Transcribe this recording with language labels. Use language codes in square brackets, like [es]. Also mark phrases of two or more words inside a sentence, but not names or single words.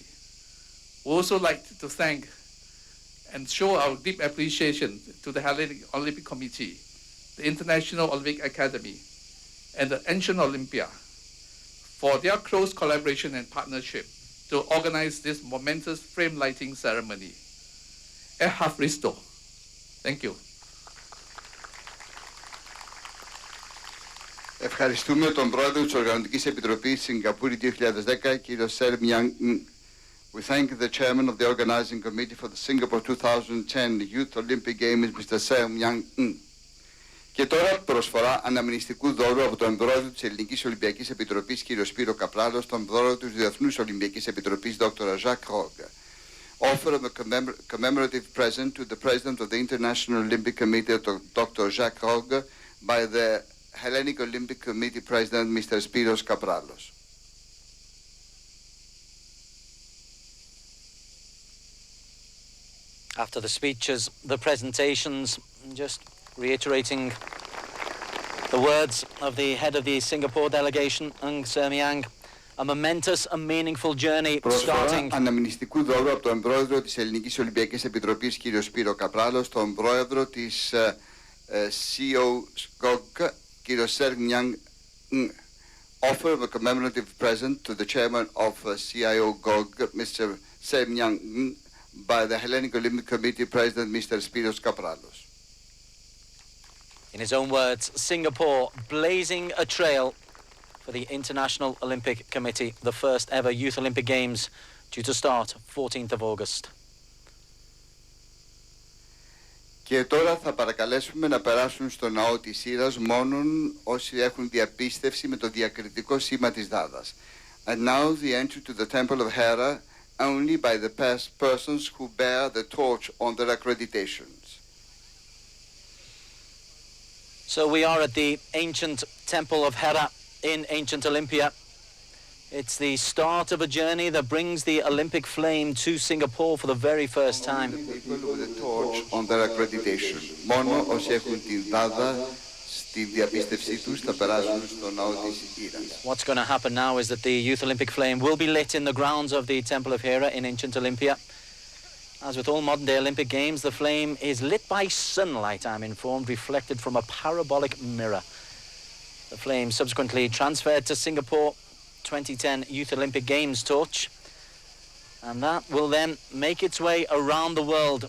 [en] We also like to thank and show our deep appreciation to the Hellenic Olympic Committee, the International Olympic Academy, and the Ancient Olympia for their close collaboration and partnership to organize this momentous frame lighting ceremony. Ευχαριστώ. Thank you. [el] Ευχαριστούμε τον πρόεδρο της Οργανωτικής Επιτροπής Σιγκαπούρη 2010, κύριο Σερ Μιάνγκ. [en] We thank the chairman of the organizing committee for the Singapore 2010 Youth Olympic Games, Mr. Sir Myang. [el] Και τώρα προσφορά αναμνηστικού δώρου από τον πρόεδρο της Ελληνικής Ολυμπιακής Επιτροπής, κύριο Σπύρο Καπράλο, στον πρόεδρο της Διεθνούς Ολυμπιακής Επιτροπής, Dr. Jacques Roch. [en] Offer of a commemorative present to the president of the International Olympic Committee, Dr. Jacques Roch, by the Hellenic Olympic Committee President, Mr. Spyros Kapralos. After the speeches, the presentations, just reiterating the words of the head of the Singapore delegation, Ng Ser Miang, a momentous and meaningful journey starting. [el] Αναμνηστικού δώρου από τον πρόεδρο της Ελληνικής Ολυμπιακής Επιτροπής, κύριο Σπύρο Καπράλο, στον πρόεδρο της COGOG, κύριο Ser Myang. [en] Offer of a commemorative present to the chairman of CIO-GOG, Mr. Ser Myang, by the Hellenic Olympic Committee President, Mr. Spyros Kapralos. In his own words, Singapore blazing a trail for the International Olympic Committee, the first ever Youth Olympic Games, due to start 14th of August. [el] Και τώρα θα παρακαλέσουμε να περάσουν στο ναό της Ήρας μόνον όσοι έχουν διαπίστευση με το διακριτικό σήμα της Δάδας. [en] And now the entry to the Temple of Hera only by the persons who bear the torch on their accreditations. So we are at the ancient Temple of Hera in Ancient Olympia. It's the start of a journey that brings the Olympic flame to Singapore for the very first time. People with the torch on their accreditation. [el] Μόνο όσοι έχουν την Δάδα στη διαπίστευσή τους θα περάσουν στο ναό της Ήρας. [en] What's going to happen now is that the Youth Olympic flame will be lit in the grounds of the Temple of Hera in Ancient Olympia. As with all modern-day Olympic Games, the flame is lit by sunlight, I'm informed, reflected from a parabolic mirror. The flame subsequently transferred to Singapore 2010 Youth Olympic Games torch, and that will then make its way around the world.